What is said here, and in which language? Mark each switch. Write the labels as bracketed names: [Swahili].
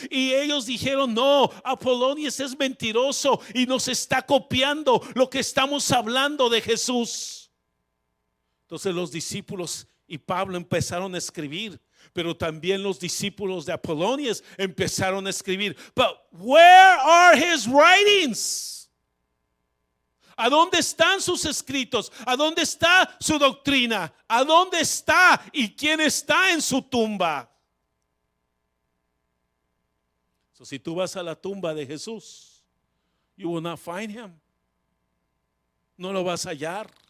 [Spanish] Y ellos dijeron: no, Apolonies es mentiroso y nos está copiando lo que estamos hablando de Jesús. Entonces los discípulos y Pablo empezaron a escribir, pero también los discípulos de Apolonies empezaron a escribir. [English] But where are his writings? [Spanish] ¿A dónde están sus escritos? ¿A dónde está su doctrina? ¿A dónde está y quién está en su tumba? So, si tú vas a la tumba de Jesús, [English] you will not find him. [Spanish] No lo vas a hallar.